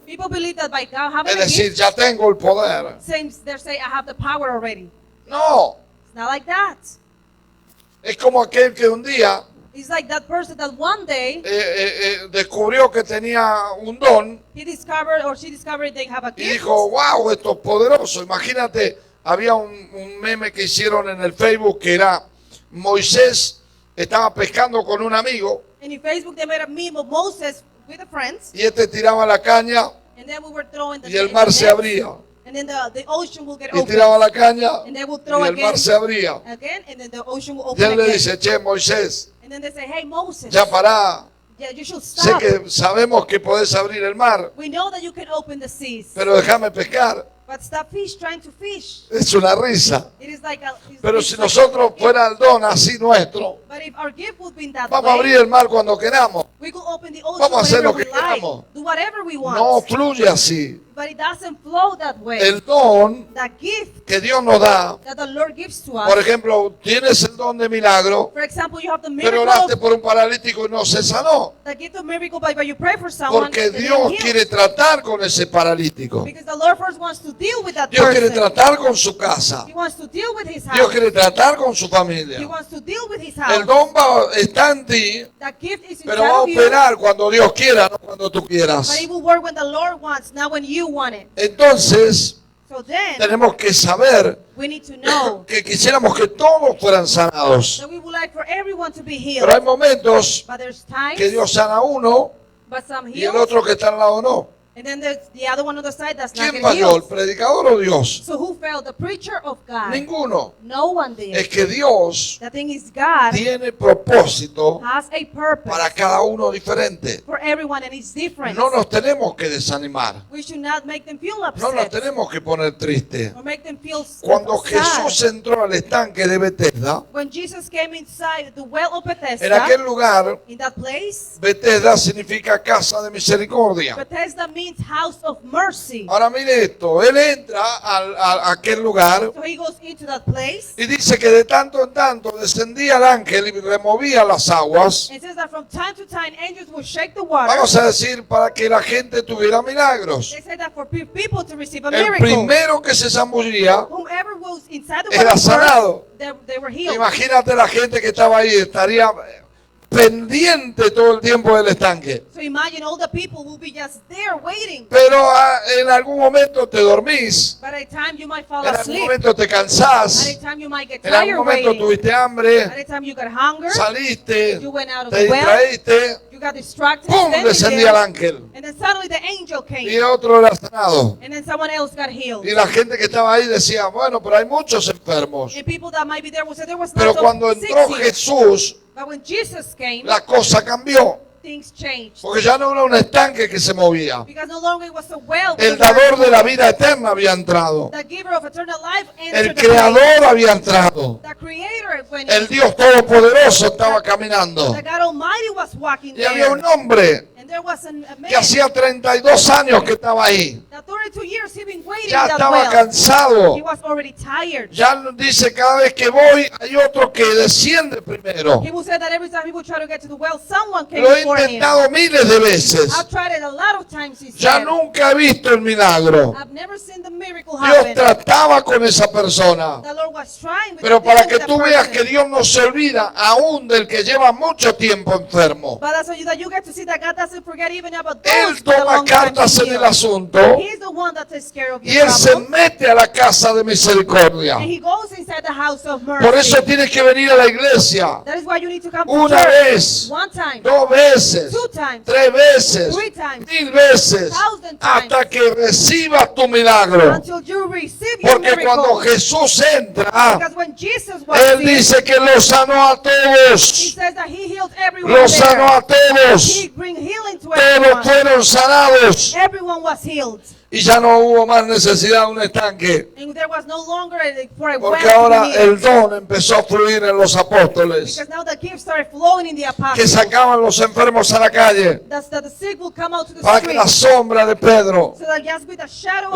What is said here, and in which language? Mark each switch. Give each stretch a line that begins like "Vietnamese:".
English: People believe that by God having
Spanish: es a decir,
English: gift,
Spanish: ya tengo el poder.
English: they say I have the power already.
Spanish: No,
English: It's not like that.
Spanish: es como aquel que un día
English: It's like that person that one day
Spanish: descubrió que tenía un don
English: he discovered or she discovered they have a
Spanish: y
English: gift.
Spanish: dijo, wow, esto es poderoso. Imagínate, había un meme que hicieron en el Facebook que era Moisés estaba pescando con un amigo
English: And in Facebook they made a meme of Moses with the friends,
Spanish: y este tiraba la caña
English: and then we were throwing the
Spanish: y el
English: the
Spanish: mar se
English: nets,
Spanish: abría.
English: and then the ocean will get
Spanish: Y
English: open.
Spanish: tiraba la caña
English: And they will
Spanish: y
English: throw
Spanish: el
English: again,
Spanish: mar se abría.
English: again, and then the ocean will
Spanish: Y
English: open
Spanish: él le
English: again.
Spanish: dice, che, Moisés,
English: And then they say, hey Moses,
Spanish: ya pará.
English: yeah, you should
Spanish: Sé
English: stop.
Spanish: que sabemos que podés abrir el mar,
English: We know that you can open the seas,
Spanish: pero déjame pescar.
English: but stop trying to fish.
Spanish: Es una risa.
English: It is like
Spanish: Pero
English: it's
Spanish: si
English: like
Spanish: nosotros
English: a gift.
Spanish: fuera el don así nuestro,
English: But if our gift would be in that
Spanish: vamos a
English: way,
Spanish: abrir el mar cuando queramos.
English: we could open the ocean
Spanish: Vamos a hacer
English: whenever
Spanish: lo que
English: we like,
Spanish: queramos.
English: do whatever we want.
Spanish: No fluye así.
English: But it doesn't flow that way.
Spanish: El don
English: The gift
Spanish: que Dios nos da,
English: that the Lord gives to us.
Spanish: por ejemplo, tienes el don de milagro,
English: For example, you have the
Spanish: pero oraste por un paralítico y no se sanó.
English: the gift of miracle by you pray for someone.
Spanish: Porque
English: and they
Spanish: Dios
English: heal.
Spanish: quiere tratar con ese paralítico.
English: Because the Lord first wants to deal with that
Spanish: Dios quiere
English: person.
Spanish: tratar con su casa.
English: He wants to deal with his
Spanish: Dios
English: house.
Spanish: quiere tratar con su
English: He
Spanish: familia.
English: wants to deal with his
Spanish: El
English: house.
Spanish: don está en ti,
English: The gift is
Spanish: pero va a
English: inside of you,
Spanish: operar cuando Dios quiera, no cuando tú
English: but
Spanish: quieras.
English: it will work when the Lord wants, not when you want it.
Spanish: Entonces,
English: So then,
Spanish: tenemos que saber
English: we need to know
Spanish: que quisiéramos que todos fueran sanados.
English: that we would like for everyone to be healed.
Spanish: Pero hay momentos
English: But there's times,
Spanish: que Dios sana a uno
English: but some
Spanish: y el
English: heal,
Spanish: otro que está al lado no.
English: and then there's the other one on the side that's not
Spanish: ¿Quién
English: getting
Spanish: falló, el
English: healed.
Spanish: predicador o Dios?
English: So who failed? The preacher of God?
Spanish: Ninguno.
English: No one did.
Spanish: Es que Dios
English: The thing is, God
Spanish: tiene propósito
English: has a purpose
Spanish: para cada uno diferente.
English: for everyone, and it's different.
Spanish: No nos tenemos que desanimar.
English: We should not make them feel
Spanish: No nos
English: upset
Spanish: tenemos que poner tristes.
English: or make them feel
Spanish: Cuando
English: sad.
Spanish: Jesús entró al estanque de Bethesda,
English: When Jesus came inside the well of
Spanish: en
English: Bethesda,
Spanish: aquel lugar,
English: in that place,
Spanish: Bethesda significa casa de misericordia.
English: Bethesda means house of mercy.
Spanish: Ahora mire esto, él entra a aquel lugar
English: So he goes into that place.
Spanish: y dice que de tanto en tanto descendía el ángel y removía las aguas.
English: It says that from time to time angels will shake the water.
Spanish: Vamos a decir, para que la gente tuviera milagros.
English: They say that for people to receive a
Spanish: El
English: miracle.
Spanish: primero que se zambullía
English: Whomever was inside the
Spanish: era
English: water
Spanish: sanado.
English: first, they were healed.
Spanish: Imagínate la gente que estaba ahí, estaría pendiente todo el tiempo del estanque.
English: So imagine all the people will be just there waiting.
Spanish: Pero en algún momento te dormís,
English: By the time you might fall
Spanish: en algún
English: asleep,
Spanish: momento te
English: by
Spanish: cansás,
English: the time you might get
Spanish: en algún
English: tired
Spanish: momento
English: waiting,
Spanish: tuviste
English: by
Spanish: hambre,
English: the time you got hunger,
Spanish: saliste,
English: you went out of
Spanish: te
English: the well,
Spanish: distraíste,
English: you got distracted,
Spanish: ¡pum!
English: standing
Spanish: Descendía el
English: there,
Spanish: ángel
English: and then suddenly the angel
Spanish: y
English: came,
Spanish: otro era sanado.
English: and then someone else got healed.
Spanish: Y la gente que estaba ahí decía, bueno, pero hay muchos enfermos.
English: And people that might be there will say there was
Spanish: Pero
English: lots
Spanish: cuando
English: of sick
Spanish: entró
English: here.
Spanish: Jesús,
English: But when Jesus came,
Spanish: la cosa cambió.
English: things changed.
Spanish: Porque ya no era un estanque que se movía.
English: Because no longer it was a well,
Spanish: El
English: but
Spanish: dador de la vida eterna había entrado.
English: the giver of eternal life
Spanish: El
English: entered the place.
Spanish: creador había entrado.
English: The creator went
Spanish: El
English: in.
Spanish: Dios todopoderoso estaba caminando.
English: The God Almighty was walking
Spanish: Y había
English: there.
Spanish: un hombre
English: And there was a man
Spanish: que hacía 32 años que estaba ahí.
English: that 32 years he'd been waiting
Spanish: Ya
English: in that
Spanish: estaba
English: well.
Spanish: cansado.
English: He was already tired.
Spanish: Ya dice, cada vez que voy hay otro que desciende primero.
English: He would say that every time he would try to get to the well, someone came
Spanish: Lo he
English: before him.
Spanish: intentado miles de veces.
English: I've tried it a lot of times, he
Spanish: Ya
English: said.
Spanish: nunca he visto el milagro.
English: I've never seen the miracle
Spanish: Dios
English: happen.
Spanish: trataba con esa persona.
English: The Lord was trying with
Spanish: Pero para que
English: that
Spanish: tú veas
English: person.
Spanish: que Dios no se olvida aún del que lleva mucho tiempo enfermo.
English: But that's that you get to see that God doesn't forget even about those
Spanish: Él
English: that
Spanish: toma
English: long time
Spanish: cartas en
English: healed.
Spanish: el asunto
English: He's the one that takes care of
Spanish: y
English: your
Spanish: Él se
English: problems.
Spanish: mete a la casa de misericordia.
English: And he goes inside the house of mercy.
Spanish: Por eso tienes que venir a la iglesia
English: That is why you need to come
Spanish: una
English: to church.
Spanish: vez,
English: One time,
Spanish: 2 veces,
English: 2 times,
Spanish: 3 veces,
English: 3 times,
Spanish: 1000 veces,
English: 1,000 times,
Spanish: hasta que recibas tu milagro.
English: until you receive your
Spanish: Porque cuando
English: miracle.
Spanish: Jesús entra,
English: Because when Jesus was
Spanish: Él
English: here,
Spanish: dice que los sanó a
English: he
Spanish: todos.
English: says that he healed everyone
Spanish: Los sanó
English: there.
Spanish: a todos.
English: He bring healing to
Spanish: Todos
English: everyone.
Spanish: fueron sanados.
English: Everyone was healed.
Spanish: Y ya no hubo más necesidad de un estanque.
English: And there was no longer for a well
Spanish: Porque
English: to
Spanish: ahora
English: be healed.
Spanish: el don empezó a fluir en los apóstoles.
English: Because now the gifts started flowing in the
Spanish: Que
English: apostles.
Spanish: sacaban los enfermos a la calle.
English: That's that the sick will come out to the
Spanish: Para que la
English: street.
Spanish: sombra de Pedro
English: So that just with the shadow